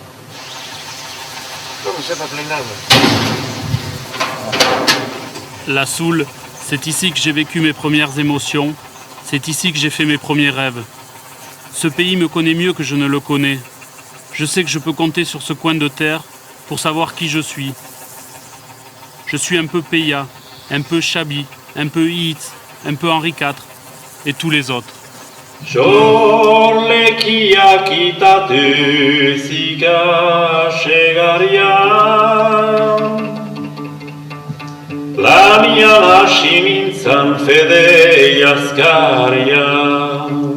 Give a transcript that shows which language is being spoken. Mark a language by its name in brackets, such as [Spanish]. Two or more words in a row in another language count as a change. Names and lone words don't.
[French] La Soule, c'est ici que j'ai vécu mes premières émotions, c'est ici que j'ai fait mes premiers rêves. Ce pays me connaît mieux que je ne le connais. Je sais que je peux compter sur ce coin de terre pour savoir qui je suis. Je suis un peu Peya, un peu Chabi, un peu Hitz, un peu Henri IV et tous les autres. [Basque] Jorlekia kitatu zika segarian, lanian hasi nintzan fede azkarian.